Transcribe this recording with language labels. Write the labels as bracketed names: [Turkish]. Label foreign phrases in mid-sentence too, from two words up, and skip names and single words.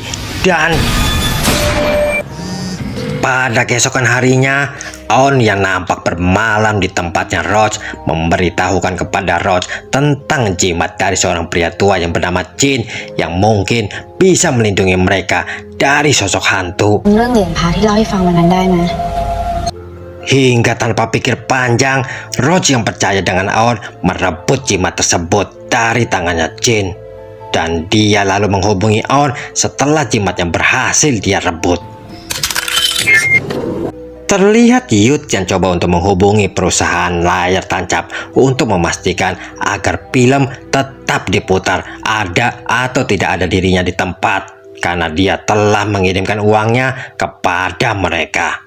[Indonesian] Dan pada keesokan harinya, On yang nampak bermalam di tempatnya Roach memberitahukan kepada Roach tentang jimat dari seorang pria tua yang bernama Jin yang mungkin bisa melindungi mereka dari sosok hantu. [Thai] เรื่องเหรียญพระที่เล่าให้ฟังวันนั้นได้ไหม [Indonesian] Hingga tanpa pikir panjang, Roach yang percaya dengan Aon merebut jimat tersebut dari tangannya Jin. Dan dia lalu menghubungi Aon setelah jimatnya berhasil dia rebut. Terlihat Yud yang coba untuk menghubungi perusahaan layar tancap untuk memastikan agar film tetap diputar ada atau tidak ada dirinya di tempat, karena dia telah mengirimkan uangnya kepada mereka.